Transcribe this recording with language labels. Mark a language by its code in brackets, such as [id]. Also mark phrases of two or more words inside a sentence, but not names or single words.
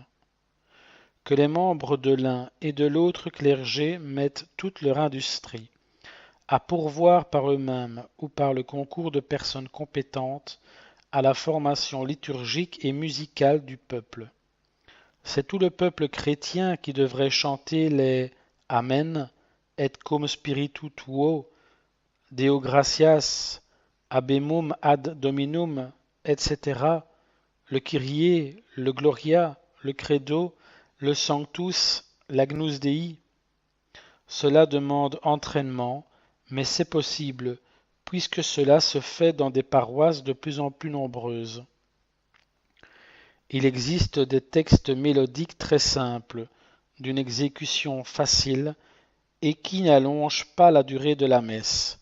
[fr] Que les membres de l'un et de l'autre clergé mettent toute leur industrie à pourvoir par eux-mêmes ou par le concours de personnes compétentes à la formation liturgique et musicale du peuple. C'est tout le peuple chrétien qui devrait chanter les Amen, [la] et cum spiritu tuo, Deo gratias, Habemum ad Dominum, [fr] etc., le Kyrie, le Gloria, le Credo, le Sanctus, l'Agnus Dei. Cela demande entraînement, mais c'est possible, puisque cela se fait dans des paroisses de plus en plus nombreuses. Il existe des textes mélodiques très simples, d'une exécution facile, et qui n'allongent pas la durée de la messe.